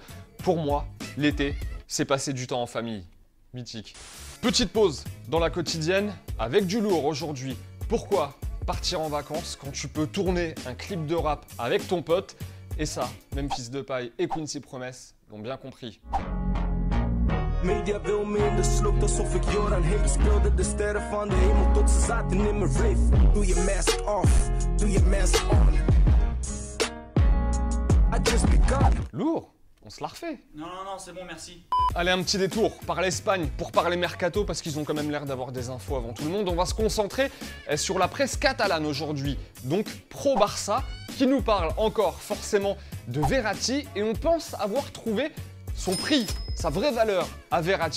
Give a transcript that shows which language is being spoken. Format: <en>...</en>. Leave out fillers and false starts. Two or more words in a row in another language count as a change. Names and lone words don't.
<fr>Pour moi, l'été, c'est passer du temps en famille. Mythique. Petite pause dans la quotidienne avec du lourd aujourd'hui. Pourquoi partir en vacances quand tu peux tourner un clip de rap avec ton pote? Et ça, Memphis Depay et Quincy Promes l'ont bien compris.</fr> <nl>Media wil me in de sloot alsof ik Joran Heen speelde de sterren van de hemel tot ze zaten in mijn rave. Doe je</nl> <en>mask off,</en> <nl>doe je</nl> <en>mask on. I just begun.</en> <fr>Lourd, on se la refait. Non, c'est bon, merci. Allez, un petit détour par l'Espagne pour parler mercato parce qu'ils ont quand même l'air d'avoir des infos avant tout le monde. On va se concentrer sur la presse catalane aujourd'hui. Donc pro-Barça qui nous parle encore forcément de Verratti et on pense avoir trouvé son prix, sa vraie valeur à Verratti.</fr>